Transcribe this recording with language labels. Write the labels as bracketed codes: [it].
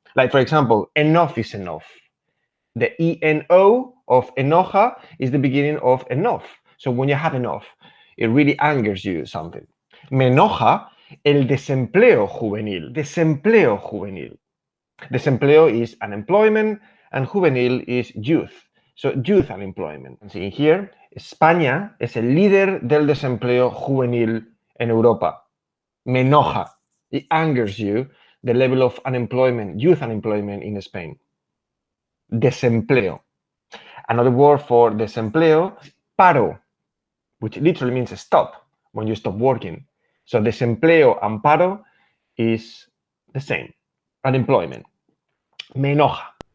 [en] Like, for example, enough is enough. The E-N-O of enoja is the beginning of enough. So when you have enough, it really angers you something. [es] Me enoja el desempleo juvenil. [en] Desempleo juvenil. Desempleo is unemployment and juvenil is youth. So youth unemployment. And see here, [es] España es el líder del desempleo juvenil en Europa. Me enoja. [en] It angers you the level of unemployment, youth unemployment in Spain. Desempleo. Another word for desempleo is paro, which literally means stop, when you stop working. So desempleo and paro is the same, unemployment. [es] Me enoja.